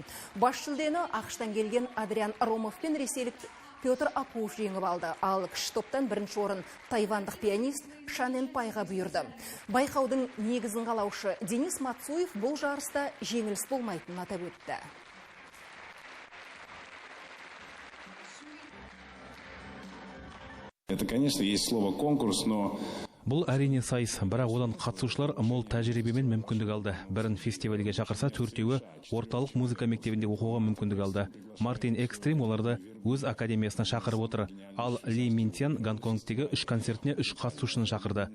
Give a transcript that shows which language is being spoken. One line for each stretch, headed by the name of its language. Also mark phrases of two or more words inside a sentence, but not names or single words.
Kazakh: Бас жүлдені ақштан келген Адриан Ромов пен ресейлік Петр Апуов жеңіп алды. Ал кіші топтан бірінші орын тайвандық пианист Шанен Пайға бұйырды. Байқаудың негізін қалаушы Денис Мацуев бұл жарыста жеңіліс болмайтынын атап өтті.
Russian: Это, конечно, есть слово конкурс, но
Kazakh: Бұл әрине сайыс, бірақ одан қатысушылар мол тәжірибемен мүмкіндік алды. Бірін фестивальге шақырса, төртеуі орталық музыка мектебінде оқуға мүмкіндік алды. Мартин Экстрим оларды өз академиясына шақырып отыр. Ал Ли Минтян Гонконгтегі 3 концертіне 3 қатысушыны шақырды.